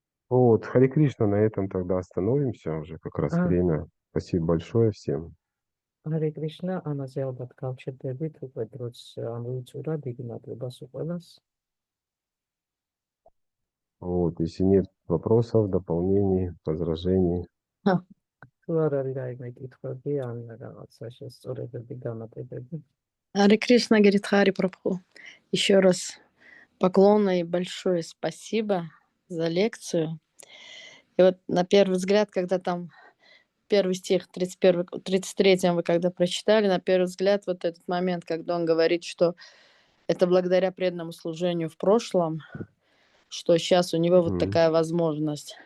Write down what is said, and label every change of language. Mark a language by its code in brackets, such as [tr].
[ru] Вот, Харе Кришна, на этом тогда остановимся, уже как раз время. Спасибо большое всем. [ka] Hare Krishna, ამაზე ალბათ გავჩერდებით, უკვე დროც ამოიწურა, დიდი მადლობა სულ ყველას. [ru] Вот, если нет вопросов, дополнений, возражений, [ka] თუ არ არის რაიმე კითხვები ან რაღაცა შესწორებები, დამატებები. [ru] Харе Кришна, говорит Хари Прабху. Еще раз поклоны и большое спасибо за лекцию. И вот на первый взгляд, когда там первый стих, 33 вы когда прочитали, на первый взгляд вот этот момент, когда он говорит, что это благодаря преданному служению в прошлом, что сейчас у него вот такая возможность.